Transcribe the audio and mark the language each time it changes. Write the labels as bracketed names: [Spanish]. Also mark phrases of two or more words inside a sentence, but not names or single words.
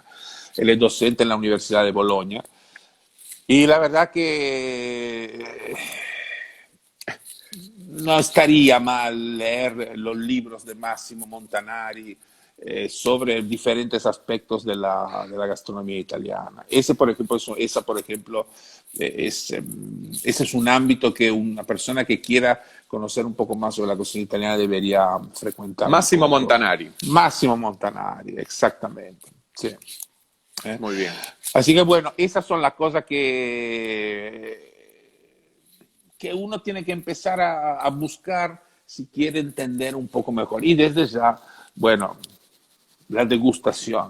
[Spanish] Él es docente en la Universidad de Bolonia y la verdad que no estaría mal leer los libros de Massimo Montanari sobre diferentes aspectos de la gastronomía italiana. Esa, por ejemplo, ese es un ámbito que una persona que quiera conocer un poco más sobre la cocina italiana debería frecuentar un Massimo poco. Montanari. Massimo Montanari, exactamente. Sí. ¿Eh? Muy bien. Así que bueno, esas son las cosas que uno tiene que empezar a buscar si quiere entender un poco mejor. Y desde ya, bueno, la degustación.